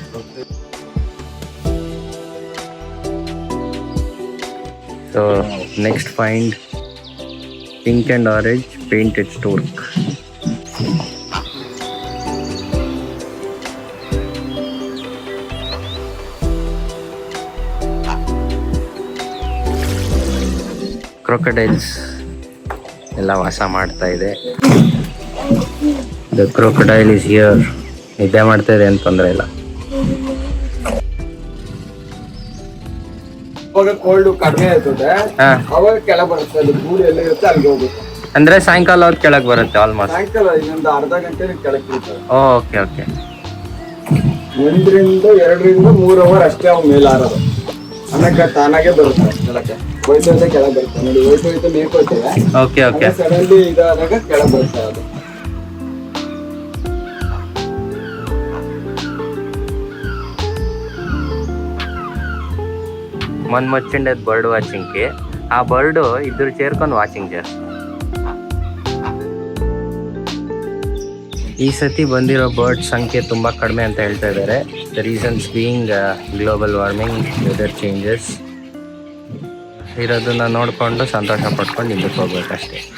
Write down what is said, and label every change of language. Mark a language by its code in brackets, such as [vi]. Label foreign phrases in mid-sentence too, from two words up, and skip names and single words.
[en] So next find pink and orange painted stork. [kn] Crocodiles ಎಲ್ಲ ವಾಸ ಮಾಡ್ತಾ ಇದೆ. [en] The crocodile is here. [kn] ನಿದ್ದೆ ಮಾಡ್ತಾ ಇದೆ ಅಂತ ತೊಂದರೆ ಇಲ್ಲ. ಕೋಲ್ಡ್ ಕಡಿಮೆ ಇರ್ತದೆ, ಅವಾಗ ಕೆಳಗೆ ಬರುತ್ತೆ. ಅಲ್ಲಿ ಗೂಡು ಎಲ್ಲ ಇರುತ್ತೆ, ಅಲ್ಲಿಗೆ ಹೋಗುತ್ತೆ. ಅಂದ್ರೆ ಸಾಯಂಕಾಲ ಹೊತ್ತು ಕೆಳಗೆ ಬರುತ್ತೆ. ಆಲ್ಮೋಸ್ಟ್ ಸಾಯಂಕಾಲ ಇನ್ನೊಂದು ಅರ್ಧ ಗಂಟೆ ಕೆಳಗೆ ಬೀಳ್ತದೆ. [en] okay okay. [kn] 1 ರಿಂದ 2 ರಿಂದ 3 ಅವರ್ ಅಷ್ಟೇ ಅವು ಮೇಲೆ ಆರೋದು. ಆಮೇಲೆ ತಾನಾಗೆ ಬರುತ್ತೆ ಕೆಳಗೆ. ಹೋಯ್ತಾ ಕೆಳಗೆ ಬರುತ್ತೆ ನೋಡಿ. ಹೋಯ್ತಾ ಮೇಲ್ಕೊಳ್ತೇವೆ. [en] okay okay. [kn] ಸಡನ್ಲಿ ಇದಾದಾಗ ಕೆಳಗೆ ಬರುತ್ತೆ ಅದು. [te] మొన్న వచ్చిండేది బర్డ్ వాచింగ్కి. ఆ బర్డ్ ఇద్దరు చేరుకొని వాచింగ్ చేస్తారు. [kn] ಈ ಸತಿ ಬಂದಿರೋ ಬರ್ಡ್ ಸಂಖ್ಯೆ ತುಂಬ ಕಡಿಮೆ ಅಂತ ಹೇಳ್ತಾ ಇದ್ದಾರೆ. [en] the reasons being global warming, weather changes. [kn] ಇರೋದನ್ನ ನೋಡಿಕೊಂಡು ಸಂತೋಷ ಪಡ್ಕೊಂಡು ಹಿಂದಕ್ಕೆ ಹೋಗ್ಬೇಕಷ್ಟೇ.